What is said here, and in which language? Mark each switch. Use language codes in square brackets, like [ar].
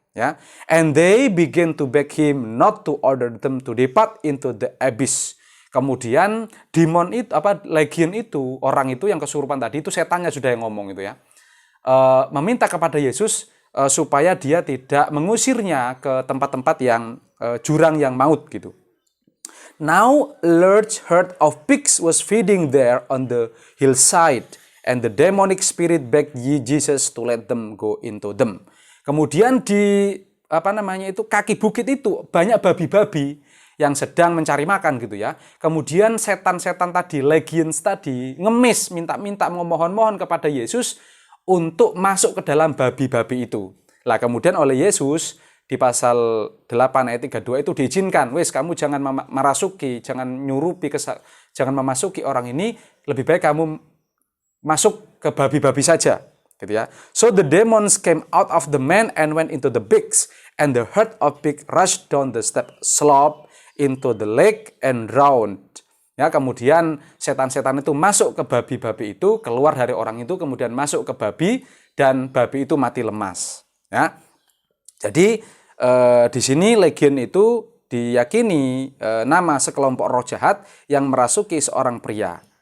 [id] Ya, [en] and they begin to beg him not to order them to depart into the abyss. [id] Kemudian demon itu, Legion itu, orang itu yang kesurupan tadi itu, setannya sudah yang ngomong itu ya, meminta kepada Yesus supaya dia tidak mengusirnya ke tempat-tempat yang jurang yang maut gitu. [en] Now a large herd of pigs was feeding there on the hillside, and the demonic spirit begged Jesus to let them go into them. [id] Kemudian di kaki bukit itu banyak babi-babi yang sedang mencari makan gitu ya. Kemudian setan-setan tadi, legions tadi, ngemis, minta-minta, memohon-mohon kepada Yesus untuk masuk ke dalam babi-babi itu. Lah kemudian oleh Yesus di pasal 8 ayat 32 itu diizinkan, wes kamu jangan merasuki, jangan nyurupi, jangan memasuki orang ini, lebih baik kamu masuk ke babi-babi saja, gitu ya. [en] So the demons came out of the man and went into the pigs, and the herd of pigs rushed down the steep slope into the lake and drowned. [id] Ya, kemudian setan-setan itu masuk ke babi-babi itu, keluar dari orang itu, kemudian masuk ke babi, dan babi itu mati lemas. Ya, jadi di sini Legion itu diyakini nama sekelompok roh jahat yang merasuki seorang pria.